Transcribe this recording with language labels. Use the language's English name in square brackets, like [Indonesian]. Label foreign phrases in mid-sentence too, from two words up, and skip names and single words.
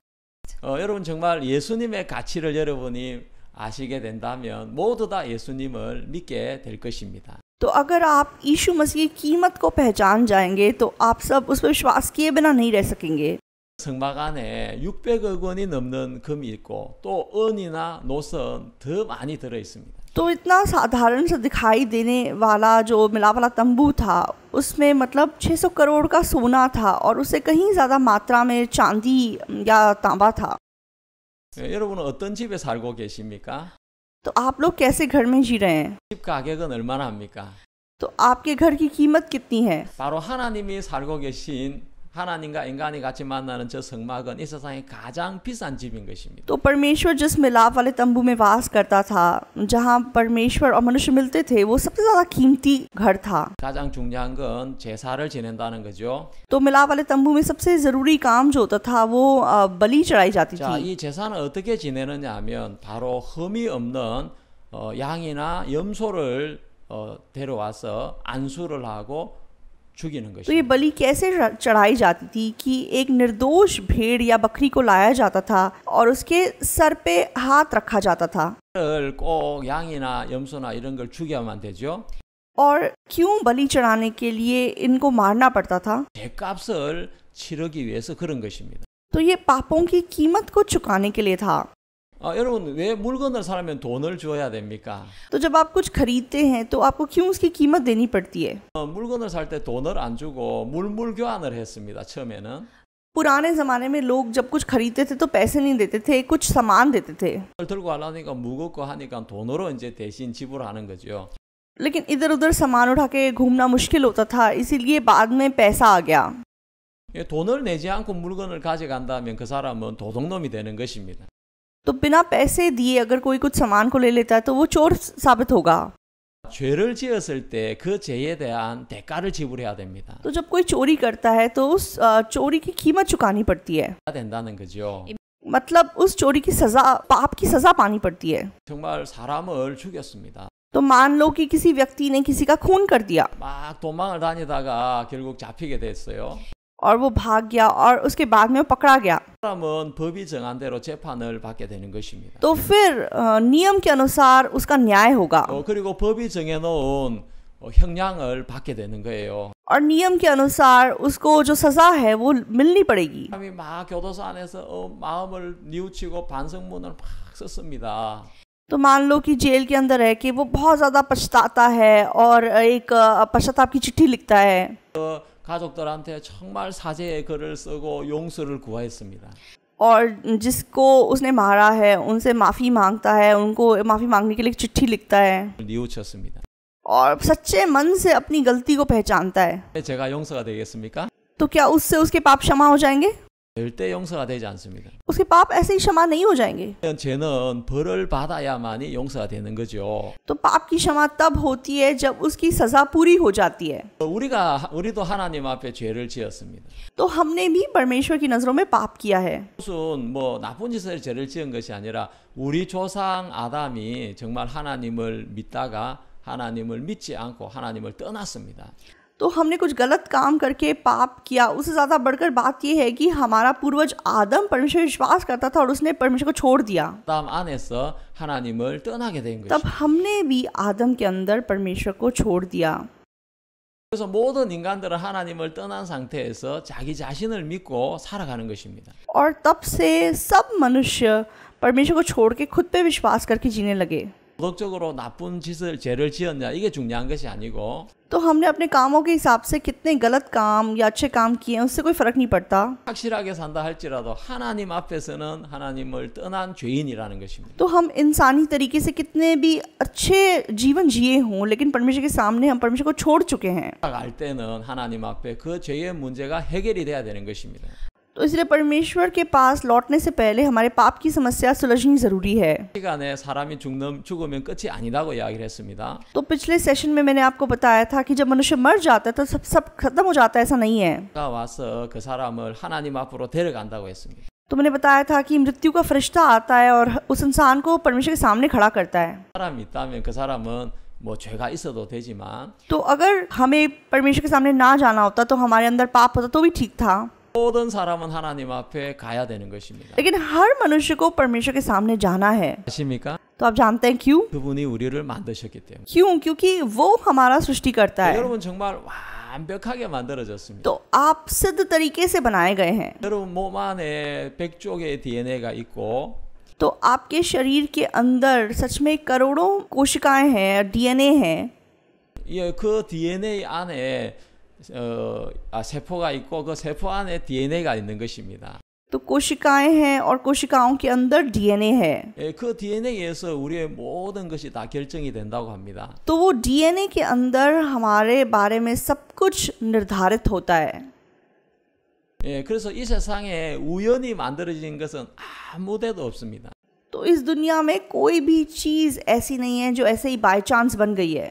[Korean] 여러분 정말 예수님의 가치를 여러분이 아시게 된다면 모두 다 예수님을 믿게 될 것입니다. [Hindi] तो अगर आप यीशु मसीह की कीमत को पहचान जाएंगे तो आप सब उस पर विश्वास किए बिना नहीं रह सकेंगे। [Korean] 성막 안에 600억 원이 넘는 금이 있고 또 은이나 노선 더 많이 들어 있습니다. [Hindi] तो इतना साधारण सा दिखाई देने वाला जो मिला वाला तंबू था, उसमें मतलब 600 करोड़ का सोना था और उससे कहीं ज़्यादा मात्रा में चांदी या तांबा था। [Korean] 여러분은 어떤 집에 살고 계십니까? [Hindi] तो आप लोग कैसे घर में जी रहे हैं? [Korean] 집 가격은 얼마나 합니까? [Hindi] तो आपके घर की कीमत कितनी है? [Korean] 바로 하나님이 살고 계신 하나님과 인간이 같이 만나는 저 성막은 이 세상에 가장 비싼 집인 것입니다. [Hindi] तो परमेश्वर जिस मिलाप वाले तंबू में वास करता था, जहाँ परमेश्वर और मनुष्य मिलते थे, वो सबसे ज़्यादा कीमती घर था। [Korean] 가장 중요한 건 제사를 지낸다는 거죠. [Hindi] तो मिलाप वाले तंबू में सबसे ज़रूरी काम जो होता था वो बलि चढ़ाई जाती [Korean] 자, [Hindi] थी। [Korean] 이 제사는 어떻게 지내느냐 하면 바로 흠이 없는 양이나 염소를 데려와서 안수를 하고 죽이는 [Hindi] तो ये [Korean] 것입니다. [Hindi] बलि कैसे चढ़ाई जाती थी कि एक निर्दोष भेड़ या बकरी को लाया जाता था और उसके सर पे हाथ रखा जाता था। [Korean] 꼭 양이나 염소나 이런 걸 죽여야만 되죠. [Hindi] और क्यों बलि चढ़ाने के लिए इनको मारना पड़ता था? [Korean] 죄값을 치르기 위해서 그런 것입니다. [Hindi] तो ये पापों की कीमत को चुकाने के लिए था। [Korean] 여러분 왜 물건을 사려면 돈을 줘야 됩니까? [Hindi] तो जब आप कुछ खरीदते हैं तो आपको क्यों उसकी कीमत देनी पड़ती है? [Korean] 물건을 살 때 돈을 안 주고 물물 교환을 했습니다. 처음에는. [Hindi] पुराने ज़माने में लोग जब कुछ खरीदते थे तो पैसे नहीं देते थे, कुछ सामान देते थे। [Korean] 들고 하려니까 무겁고 하니까 돈으로 이제 대신 지불하는 거죠. [Hindi] लेकिन इधर उधर सामान उठा के घूमना मुश्किल होता था, इसीलिए बाद में पैसा आ गया। [Korean] 돈을 내지 않고 물건을 가져간다면 그 사람은 도둑놈이 되는 것입니다. [Hindi] तो बिना पैसे दिए अगर कोई कुछ सामान को ले लेता है तो वो चोर साबित होगा। [Korean] 죄를 지었을 때 그 죄에 대한 대가를 지불해야 됩니다. [Hindi] तो जब कोई चोरी करता है तो उस चोरी की कीमत चुकानी पड़ती है, [Korean] 된다는 거죠. [Hindi] मतलब उस चोरी की सजा, पाप की सजा पानी पड़ती है। [Korean] 정말 사람을 죽였습니다. [Hindi] तो मान लो कि किसी व्यक्ति ने किसी का खून कर दिया [Korean] 막 도망을 다니다가 결국 잡히게 됐어요. [Hindi] और वो भाग गया और उसके बाद में वो पकड़ा गया, [Korean] 사람은 법이 정한 대로 재판을 받게 되는 것입니다. [Hindi] तो फिर नियम के अनुसार उसका न्याय होगा [Korean] 그리고 법이 정해놓은 형량을 받게 되는 거예요. [Hindi] और नियम के अनुसार उसको जो सजा है वो मिलनी पड़ेगी। [Korean] 사람이 막 교도소 안에서 마음을 뉘우치고 반성문을 막 썼습니다. [Hindi] तो मान लो कि जेल के अंदर है कि वो बहुत ज़्यादा पछताता है और एक पश्चाताप की चिट्ठी लिखता है [Korean] 가족들한테 정말 사죄의 글을 쓰고 용서를 구하였습니다. [Hindi] और जिसको उसने मारा है उनसे माफ़ी मांगता है, उनको माफ़ी मांगने के लिए एक चिट्ठी लिखता है [Korean] 뉘우쳤습니다. [Hindi] और सच्चे मन से अपनी गलती को पहचानता है। [Korean] 제가 용서가 되겠습니까? [Hindi] तो क्या उससे उसके पाप क्षमा हो जाएंगे? [Korean] 절대 용서가 되지 않습니다. [Hindi] उसके पाप ऐसे ही क्षमा नहीं हो जाएंगे। [Korean] 죄는 벌을 받아야만이 용서가 되는 거죠. [Hindi] तो पाप की क्षमा तब होती है जब उसकी सजा पूरी हो जाती है। [Korean] 우리도 하나님 앞에 죄를 지었습니다. [Hindi] तो हमने भी परमेश्वर की नज़रों में पाप किया है। [Korean] 무슨 나쁜 짓을 죄를 지은 것이 아니라 우리 조상 아담이 정말 하나님을 믿다가 하나님을 믿지 않고 하나님을 떠났습니다. [Hindi] तो हमने कुछ गलत काम करके पाप किया। उससे ज़्यादा बढ़कर बात यह है कि हमारा पूर्वज आदम परमेश्वर विश्वास करता था और उसने परमेश्वर को छोड़ दिया। [Korean] 아담 안에서 하나님을 떠나게 된 [Hindi] तब [Korean] 것입니다. [Hindi] हमने भी आदम के अंदर परमेश्वर को छोड़ दिया। [Korean] 그래서 모든 인간들은 하나님을 떠난 상태에서 자기 자신을 믿고 살아가는 것입니다. [Hindi] और तब से सब मनुष्य परमेश्वर को छोड़ के खुद पे विश्वास करके जीने लगे। [Korean] 도덕적으로 나쁜 죄를 지었냐 이게 중요한 것이 아니고 [Hindi] तो हमने अपने कामों के हिसाब से कितने गलत काम या अच्छे काम किए हैं उससे कोई फर्क नहीं पड़ता। [Korean] 확실하게 산다 할지라도 하나님 앞에서는 하나님을 떠난 죄인이라는 것입니다. [Hindi] तो हम इंसानी तरीके से कितने भी अच्छे जीवन जिए हों लेकिन परमेश्वर के सामने हम परमेश्वर को छोड़ चुके हैं। [Korean] 알 때는 하나님 앞에 그 죄의 문제가 해결이 돼야 되는 것입니다. [Hindi] तो इसलिए परमेश्वर के पास लौटने से पहले हमारे पाप की समस्या सुलझनी ज़रूरी है। [Korean] 시간에 사람이 죽으면 끝이 아니다고 이야기를 했습니다. [Hindi] तो पिछले सेशन में मैंने आपको बताया था कि जब मनुष्य मर जाता है तो सब खत्म हो जाता है, ऐसा नहीं है। [Korean] 와서 그 사람을 하나님 앞으로 데려간다고 했습니다. [Hindi] तो मैंने बताया था कि मृत्यु का फरिश्ता आता है और उस इंसान को परमेश्वर के सामने खड़ा करता है। [Korean] 사람이 있다면 그 사람은 죄가 있어도 되지만 [Hindi] तो अगर हमें परमेश्वर के सामने ना जाना होता तो हमारे अंदर पाप होता तो भी ठीक था। [Korean] 모든 사람은 하나님 앞에 가야 되는 것입니다. [Hindi] लेकिन हर मनुष्य को परमेश्वर के सामने जाना है। [Korean] 아십니까? [Hindi] तो आप जानते हैं क्यों? [Korean] 그분이 우리를 만드셨기 때문에. [Hindi] क्यों? क्योंकि वो हमारा सृष्टि करता है। 여러분 정말 완벽하게 만들어졌습니다. तो आप सिद्ध तरीके से बनाए गए हैं। 여러분 몸 안에 100쪽의 DNA가 있고 तो आपके शरीर के अंदर सच में करोड़ों कोशिकाएं हैं, डीएनए हैं। 그 DNA 안에 세포가 있고 그 세포 안에 DNA가 있는 것입니다. तो कोशिकाएं हैं और कोशिकाओं के अंदर डीएनए है। 그 DNA에서 우리의 모든 것이 다 결정이 된다고 합니다. तो वो डीएनए के अंदर हमारे बारे में सब कुछ निर्धारित होता है। 그래서 이 세상에 우연히 만들어진 것은 아무 데도 없습니다. तो इस दुनिया में कोई भी चीज़ ऐसी नहीं है जो ऐसे ही [English] by chance [Hindi] बन गई है।